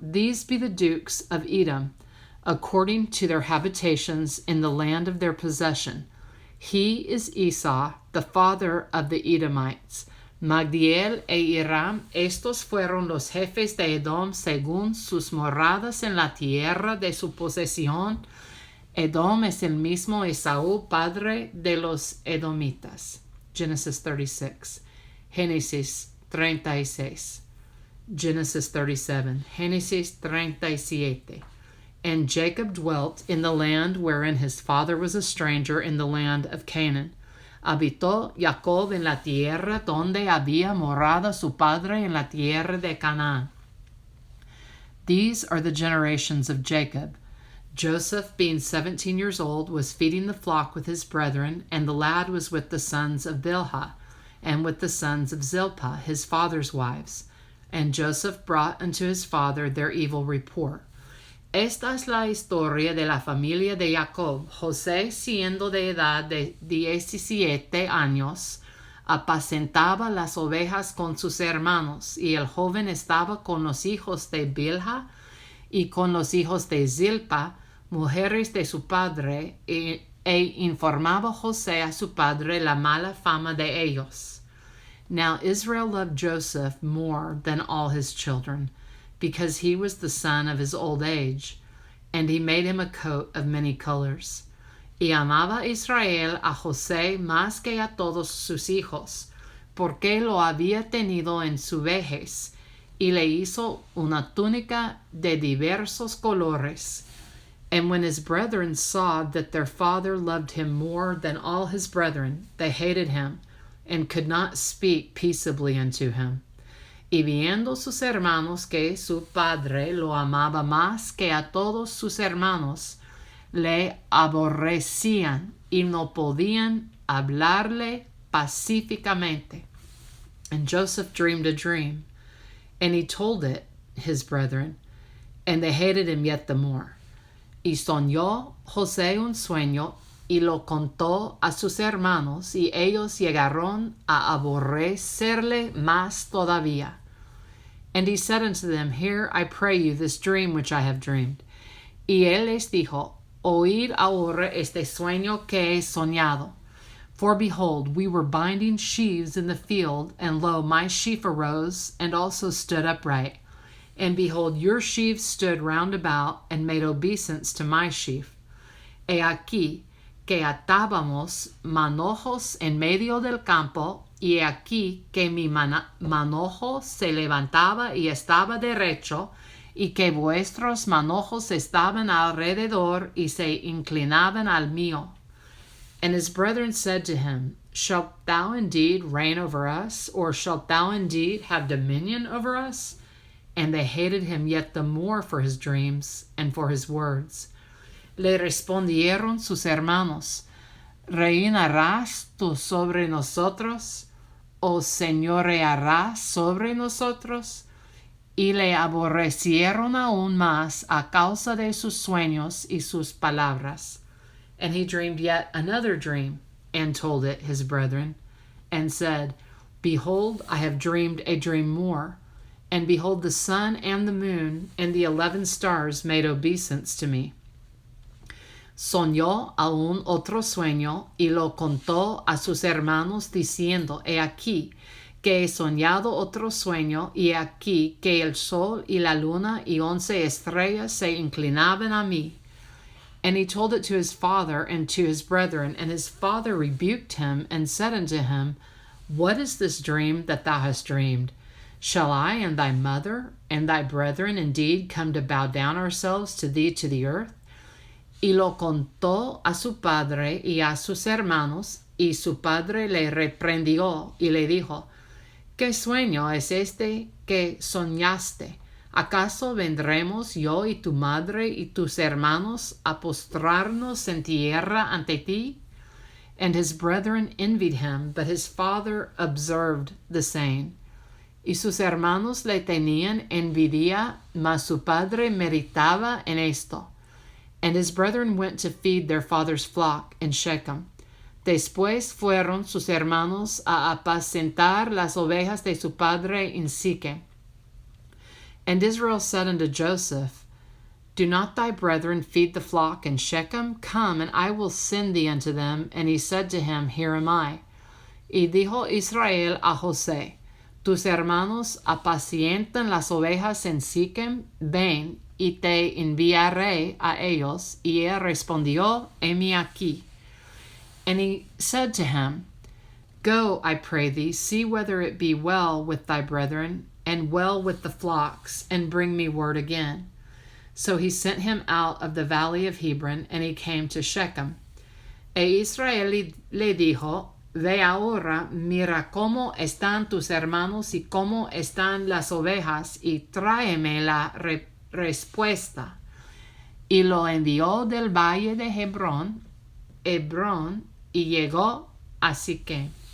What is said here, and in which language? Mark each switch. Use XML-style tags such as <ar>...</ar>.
<en>These be the dukes of Edom, according to their habitations in the land of their possession. He is Esau, the father of the Edomites.</en> <es>Magdiel e Iram, estos fueron los jefes de Edom según sus moradas en la tierra de su posesión. Edom es el mismo Esaú, padre de los Edomitas.</es> <en>Genesis 36. Génesis 36. Genesis 37. Génesis 37. And Jacob dwelt in the land wherein his father was a stranger, in the land of Canaan.</en> <es>Habitó Jacob en la tierra donde había morado su padre, en la tierra de Canaán.</es> <en>These are the generations of Jacob. Joseph, being 17 years old, was feeding the flock with his brethren, and the lad was with the sons of Bilhah, and with the sons of Zilpah, his father's wives. And Joseph brought unto his father their evil report.</en> <es>Esta es la historia de la familia de Jacob. José, siendo de edad de 17 años, apacentaba las ovejas con sus hermanos, y el joven estaba con los hijos de Bilhah y con los hijos de Zilpa, mujeres de su padre, e informaba José a su padre la mala fama de ellos.</es> <en>Now Israel loved Joseph more than all his children, because he was the son of his old age, and he made him a coat of many colors.</en> <es>Y amaba Israel a José más que a todos sus hijos, porque lo había tenido en su vejez, y le hizo una túnica de diversos colores.</es> <en>And when his brethren saw that their father loved him more than all his brethren, they hated him, and could not speak peaceably unto him.</en> <es>Y viendo sus hermanos que su padre lo amaba más que a todos sus hermanos, le aborrecían y no podían hablarle pacíficamente.</es> <en>And Joseph dreamed a dream, and he told it his brethren, and they hated him yet the more.</en> <es>Y soñó José un sueño, y lo contó a sus hermanos, y ellos llegaron a aborrecerle más todavía.</es> <en>And he said unto them, Hear, I pray you, this dream which I have dreamed.</en> <es>Y él les dijo, Oíd ahora este sueño que he soñado.</es> <en>For behold, we were binding sheaves in the field, and lo, my sheaf arose, and also stood upright. And behold, your sheaves stood round about, and made obeisance to my sheaf.</en> <es>He aquí que atábamos manojos en medio del campo, y he aquí que mi manojo se levantaba y estaba derecho, y que vuestros manojos estaban alrededor y se inclinaban al mío.</es> <en>And his brethren said to him, Shalt thou indeed reign over us, or shalt thou indeed have dominion over us? And they hated him yet the more for his dreams and for his words.</en> <es>Le respondieron sus hermanos, ¿Reinarás tú sobre nosotros, o señorearás sobre nosotros? Y le aborrecieron aún más a causa de sus sueños y sus palabras.</es> <en>And he dreamed yet another dream, and told it his brethren, and said, Behold, I have dreamed a dream more. And behold, the sun and the moon and the 11 stars made obeisance to me.</en> <es>Soñó aún otro sueño, y lo contó a sus hermanos, diciendo, He aquí que he soñado otro sueño, y he aquí que el sol y la luna y 11 estrellas se inclinaban a mí.</es> <en>And he told it to his father and to his brethren, and his father rebuked him, and said unto him, What is this dream that thou hast dreamed? Shall I and thy mother and thy brethren indeed come to bow down ourselves to thee to the earth?</en> <es>Y lo contó a su padre y a sus hermanos, y su padre le reprendió y le dijo, ¿Qué sueño es este que soñaste? ¿Acaso vendremos yo y tu madre y tus hermanos a postrarnos en tierra ante ti?</es> <en>And his brethren envied him, but his father observed the saying.</en> <es>Y sus hermanos le tenían envidia, mas su padre meditaba en esto.</es> <en>And his brethren went to feed their father's flock in Shechem.</en> <es>Después fueron sus hermanos a apacentar las ovejas de su padre en Siquem.</es> <en>And Israel said unto Joseph, Do not thy brethren feed the flock in Shechem? Come, and I will send thee unto them. And he said to him, Here am I.</en> <es>Y dijo Israel a José, Tus hermanos apacientan las ovejas en Siquem, ven, y te enviaré a ellos. Y él respondió, Heme aquí.</es> <en>And he said to him, Go, I pray thee, see whether it be well with thy brethren, and well with the flocks, and bring me word again. So he sent him out of the valley of Hebron, and he came to Shechem.</en> <es>E Israel le dijo, Ve ahora, mira cómo están tus hermanos y cómo están las ovejas, y tráeme la respuesta. Y lo envió del valle de Hebrón, y llegó a Siquem.</es>